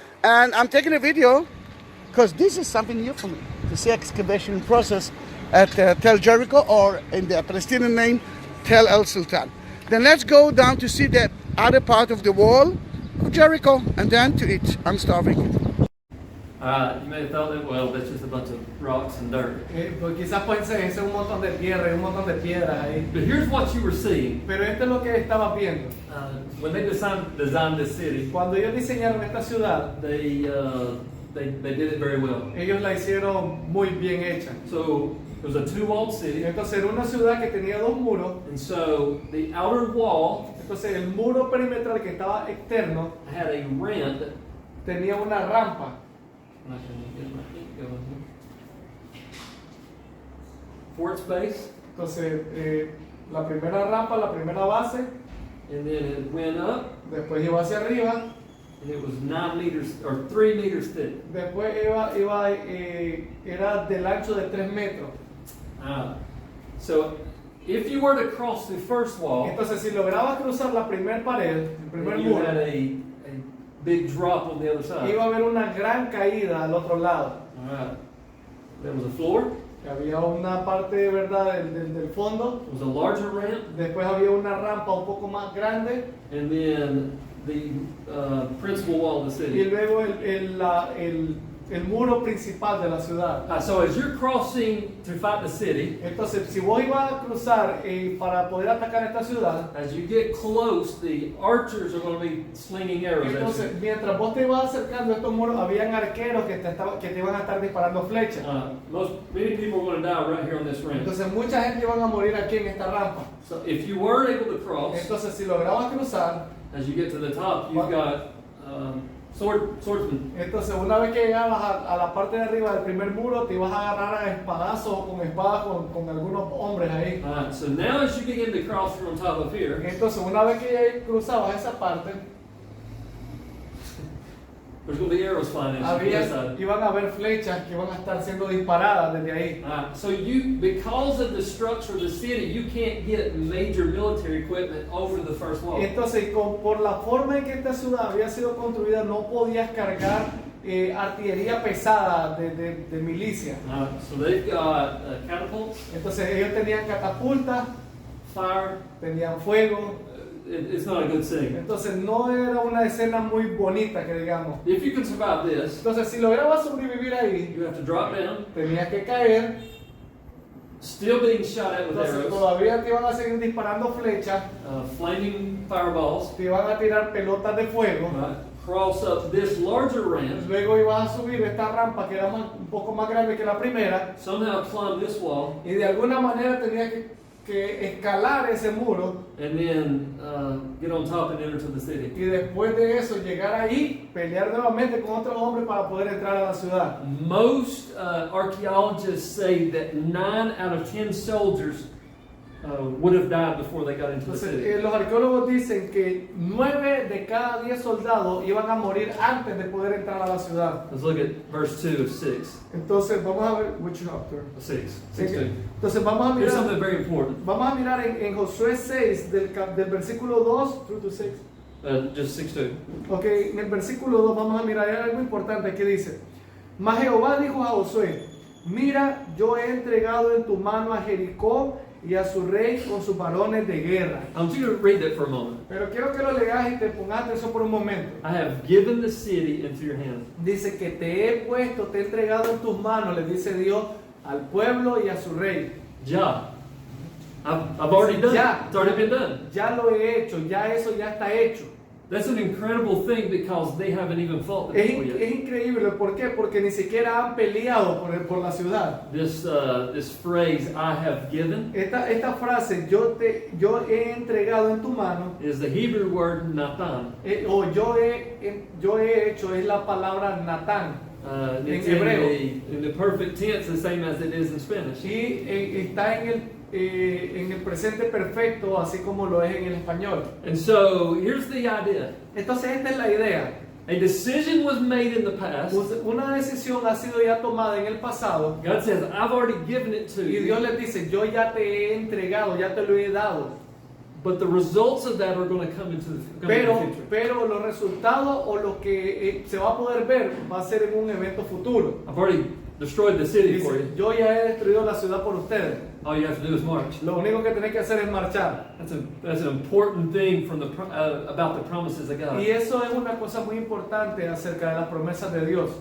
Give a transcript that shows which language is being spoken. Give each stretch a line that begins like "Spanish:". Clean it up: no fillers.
English: And I'm taking a video because this is something new for me, to see excavation process at Tel Jericho, or in the Palestinian name, Tel El Sultan. Then let's go down to see the other part of the wall of Jericho and then to eat. I'm starving. You may have thought that, well, that's just a bunch of rocks and dirt.
Spanish: Pues quizás pensé, ese es un montón de tierra y un montón de piedras ahí.
English: But here's what you were seeing.
Spanish: Pero esto es lo que estabas viendo.
English: When they designed this city,
Spanish: Cuando ellos diseñaron esta ciudad,
English: they did it very well.
Spanish: ellos la hicieron muy bien hecha.
English: So it was a two-walled city.
Spanish: Entonces era una ciudad que tenía dos muros.
English: And so the outer wall
Spanish: Entonces el muro perimetral que estaba externo
English: had a ramp.
Spanish: tenía una rampa.
English: I'm not gonna get my feet going here. For its base,
Spanish: Entonces la primera rampa, la primera base,
English: and then it went up,
Spanish: después iba hacia arriba,
English: and it was 9 meters or 3 meters thick.
Spanish: después era del ancho de 3 metros.
English: So if you were to cross the first wall,
Spanish: Entonces si lograbas cruzar la primera pared, el primer
English: then you
Spanish: muro,
English: had a big drop on the other side.
Spanish: iba a haber una gran caída al otro lado.
English: All right. There was a floor.
Spanish: Había una parte, ¿verdad?, del fondo,
English: There was a larger ramp,
Spanish: después había una rampa un poco más grande
English: and then the principal wall of the
Spanish: y
English: city.
Spanish: luego el muro principal de la ciudad.
English: So as you're crossing to fight the city,
Spanish: Entonces, si vos ibas a cruzar para poder atacar esta ciudad,
English: as you get close, the archers are going to be slinging arrows at
Spanish: entonces
English: you.
Spanish: mientras vos te ibas acercando a estos muros, habían arqueros que te iban a estar disparando flechas.
English: Many people are going to die right here on this ramp.
Spanish: Entonces, mucha gente iban a morir aquí en esta rampa.
English: So if you were able to cross,
Spanish: Entonces, si lograbas cruzar,
English: as you get to the top, you've got swordsmen.
Spanish: entonces una vez que llegabas a la parte de arriba del primer muro, te ibas a agarrar a espadazos o con espadas con algunos hombres ahí.
English: So now as you begin to cross from top of here,
Spanish: Entonces, una vez que ya cruzabas esa parte,
English: there's going to be arrows flying at you from this side.
Spanish: iban a haber flechas que iban a estar siendo disparadas desde ahí.
English: So because of the structure of the city, you can't get major military equipment over the first wall.
Spanish: Entonces, por la forma en que esta ciudad había sido construida, no podías cargar artillería pesada de milicia.
English: So they've got catapults,
Spanish: Entonces, ellos tenían catapultas,
English: fire.
Spanish: tenían fuego.
English: It's not a good thing.
Spanish: Entonces, no era una escena muy bonita, que digamos.
English: If you can survive this,
Spanish: Entonces, si lograbas sobrevivir ahí,
English: you have to drop down,
Spanish: tenías que caer.
English: still being shot at with
Spanish: Entonces,
English: arrows,
Spanish: todavía te iban a seguir disparando flechas,
English: flaming fireballs,
Spanish: te iban a tirar pelotas de fuego.
English: cross up this larger ramp,
Spanish: Luego ibas a subir esta rampa que era un poco más grande que la primera
English: somehow climb this wall,
Spanish: y de alguna manera tenías que escalar ese muro
English: and then get on top and enter to the city.
Spanish: y después de eso llegar ahí, pelear nuevamente con otros hombres para poder entrar a la ciudad.
English: Most archaeologists say that 9 out of 10 soldiers would have died before they got into the
Spanish: Entonces,
English: city.
Spanish: los arqueólogos dicen que 9 de cada 10 soldados iban a morir antes de poder entrar a la ciudad.
English: Let's look at verse 2 of 6.
Spanish: Entonces, vamos a ver,
English: which chapter? 6. 2.
Spanish: Entonces, vamos a
English: Here's
Spanish: mirar,
English: something very important.
Spanish: vamos a mirar en Josué 6, del versículo 2
English: through to
Spanish: 6.
English: Just 6:2.
Spanish: Ok, en el versículo 2 vamos a mirar algo importante que dice: Mas Jehová dijo a Josué: Mira, yo he entregado en tu mano a Jericó y a su rey con sus varones de guerra.
English: I want you to read that for a moment.
Spanish: Pero quiero que lo leas y te pongas atención por un momento.
English: I have given the city into your hand.
Spanish: Dice que te he puesto, te he entregado en tus manos, le dice Dios al pueblo y a su rey.
English: Ja. I've already done
Spanish: Ya.
English: it. It's already been done.
Spanish: Ya lo he hecho, ya eso ya está hecho.
English: That's an incredible thing because they haven't even fought the
Spanish: Es,
English: people yet.
Spanish: es increíble, ¿por qué? Porque ni siquiera han peleado por la ciudad.
English: This phrase, I have given,
Spanish: Esta frase, yo he entregado en tu mano,
English: is the Hebrew word Nathan.
Spanish: o yo he hecho, es la palabra Natán.
English: It's
Spanish: En hebreo.
English: in the perfect tense, the same as it is in Spanish.
Spanish: Y está en el presente perfecto, así como lo es en el español.
English: And so here's the idea.
Spanish: Entonces esta es la idea.
English: A decision was made in the past.
Spanish: Una decisión ha sido ya tomada en el pasado.
English: God says, I've already given it to
Spanish: Y
English: you.
Spanish: Dios les dice, yo ya te he entregado, ya te lo he dado.
English: But the results of that are going to come into the future.
Spanish: Pero los resultados o lo que se va a poder ver va a ser en un evento futuro.
English: I've already destroyed the city for
Spanish: Dice,
English: you.
Spanish: yo ya he destruido la ciudad por ustedes.
English: All you have to do is march.
Spanish: Lo único que tenés que hacer es marchar.
English: That's an important thing from about the promises of God.
Spanish: Y eso es una cosa muy importante acerca de las promesas de Dios.